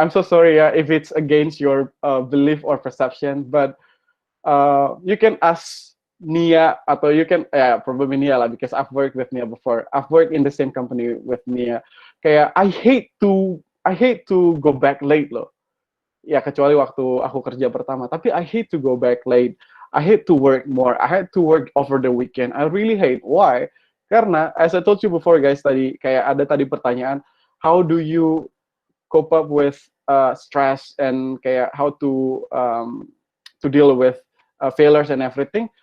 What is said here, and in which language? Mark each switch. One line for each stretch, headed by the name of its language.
English: I'm so sorry ya if it's against your belief or perception, but you can ask Nia
Indonesian: atau
English: you can probably Nia lah because I've worked with Nia before. I've worked in the same company with Nia. Kayak I hate to go back late loh.
Indonesian: Ya kecuali waktu aku kerja pertama.
English: Tapi I hate to go back late. I hate to work more. I hate to work over the weekend. I really hate. Why? Karena as I told you before guys
Indonesian: tadi kayak ada tadi pertanyaan,
English: how do you cope up with stress and kayak how to deal with failures and everything.